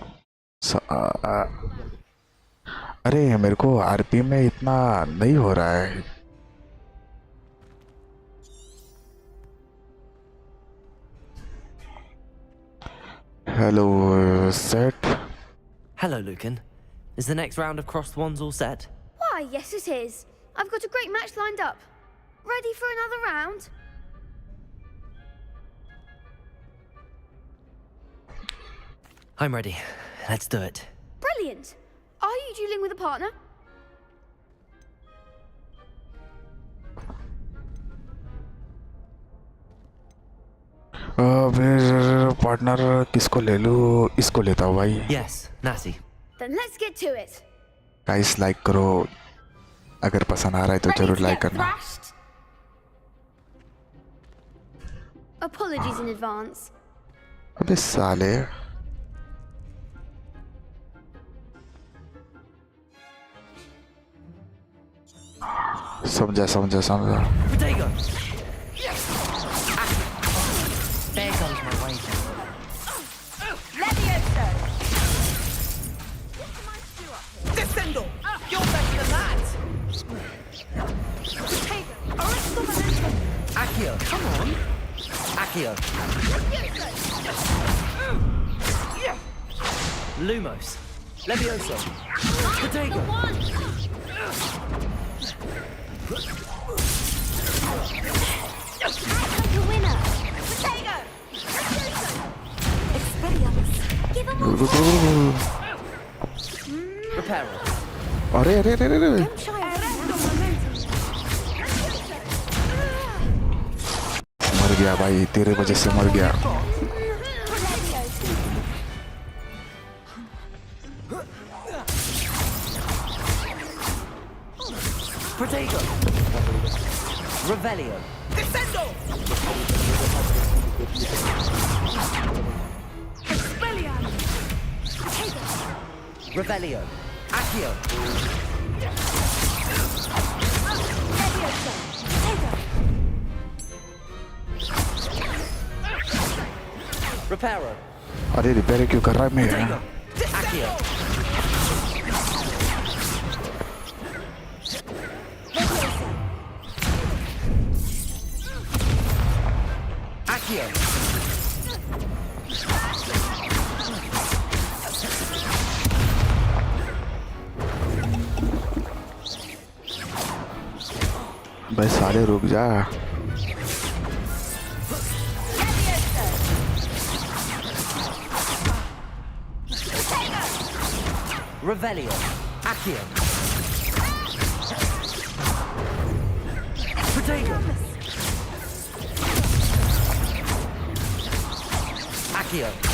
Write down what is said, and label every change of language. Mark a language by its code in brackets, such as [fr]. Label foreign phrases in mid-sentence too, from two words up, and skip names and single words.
[hi] अरे मेरे को आरपी में इतना नहीं हो रहा है। [en] Hello set. Hello, Lucan. Is the next round of crossed wands all set? Why, yes it is. I've got a great match lined up. Ready for another round? I'm ready. Let's do it. Brilliant. Are you dueling with a partner? [hi] फिर पार्टनर किसको ले लूँ? इसको लेता हूँ भाई। [en] Yes, Natty. Then let's get to it. guys like [hi] करो, अगर पसंद आ रहा है तो [en] Ready [hi] जरूर [en] to [hi] लाइक [en] get [hi] करना। [en] thrashed? Apologies in advance. [hi] अबे साले, समझा समझा समझा। [en] Potato! There goes my wager. Levioso! Descendo! You're better than that! Accio, come on! Accio. Lumos. Levioso. Potato! The winner! Potato! Expelliarmus! Give him all! Reparo. [hi] अरे अरे अरे अरे [en] Don't shy away from the momentum. [hi] मर गया भाई, तेरे वजह से मर गया। [en] Potato. Revelio. Descendo! Expelliarmus! Potato! Revelio. Accio. Levioso! Potato! Reparo. [hi] अरे रिपेयर क्यों कर रहा है मैं? [en] Potato. Accio. Levioso! Accio. [hi] भाई साले रुक जा। [en] Revelio. Accio. Potato. Accio.